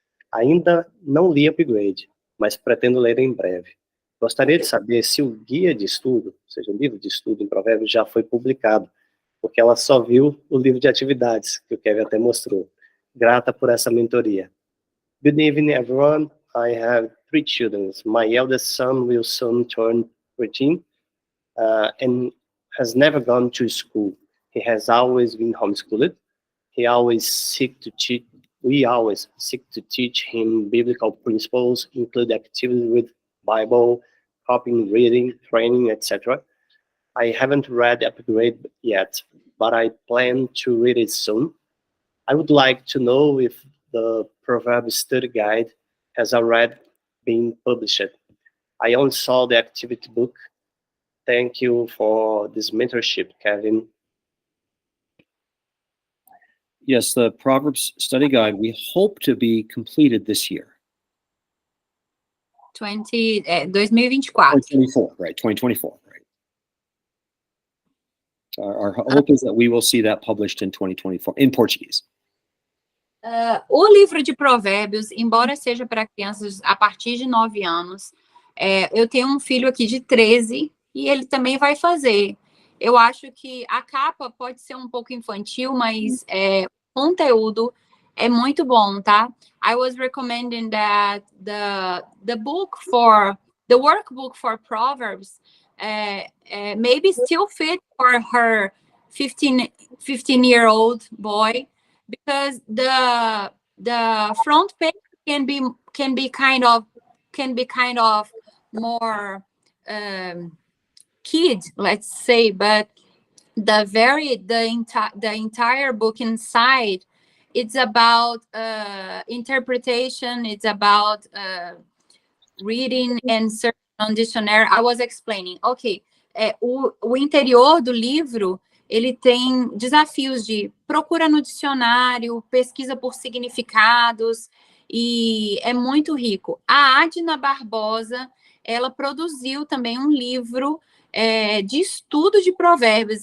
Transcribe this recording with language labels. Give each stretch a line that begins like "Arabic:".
Portuguese: Ainda não li Upgrade, mas pretendo ler em breve. Gostaria de saber se o guia de estudo, ou seja, o livro de estudo em Provérbios já foi publicado, porque ela só viu o livro de atividades, que o Kevin até mostrou. Grata por essa mentoria.
English: Good evening, everyone. I have 3 children. My eldest son will soon turn 13 and has never gone to school. He has always been homeschooled. We always seek to teach him biblical principles, include activities with Bible, copying, reading, training, etc. I haven't read Upgrade yet, but I plan to read it soon. I would like to know if the Proverbs Study Guide has already been published. I only saw the activity book. Thank you for this mentorship, Kevin. Yes, the Proverbs Study Guide, we hope to be completed this year. 2024. 2024, right, 2024, right. Our hope is that we will see that published in 2024, in Portuguese.
Portuguese: O livro de Provérbios, embora seja para crianças a partir de 9 anos, eu tenho um filho aqui de 13 e ele também vai fazer. Eu acho que a capa pode ser um pouco infantil, mas o conteúdo é muito bom, tá?
English: I was recommending that the workbook for Proverbs maybe still fit for her 15-year-old boy, because the front page can be kind of more kid, let's say, but the entire book inside, it's about interpretation, it's about reading and searching on dictionary. I was explaining, ok,
Portuguese: o interior do livro, ele tem desafios de procura no dicionário, pesquisa por significados, e é muito rico. A Adna Barbosa, ela produziu também um livro de estudo de provérbios.